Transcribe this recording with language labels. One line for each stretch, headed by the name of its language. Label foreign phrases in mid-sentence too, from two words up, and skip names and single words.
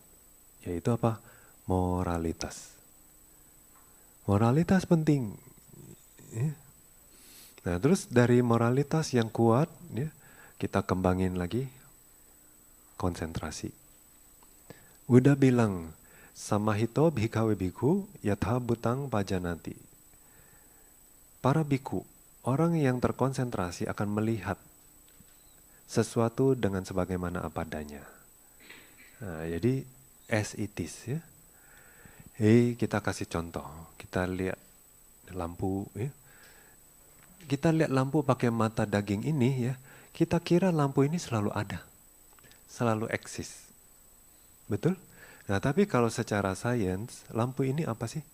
Indonesian: Yaitu apa? Moralitas. Moralitas penting. Ya. Nah, terus dari moralitas yang kuat, ya, kita kembangin lagi konsentrasi. Udah bilang,
Pali: samahito bhikawe bhikkhu yatha bhutang pajanati.
Indonesian: Para biku, orang yang terkonsentrasi akan melihat sesuatu dengan sebagaimana apa adanya. Nah, jadi
English: as it is
Indonesian: ya. Kita kasih contoh. Kita lihat lampu ya. Kita lihat lampu pakai mata daging ini ya. Kita kira lampu ini selalu ada. Selalu eksis. Betul? Nah, tapi kalau secara sains, lampu ini apa sih?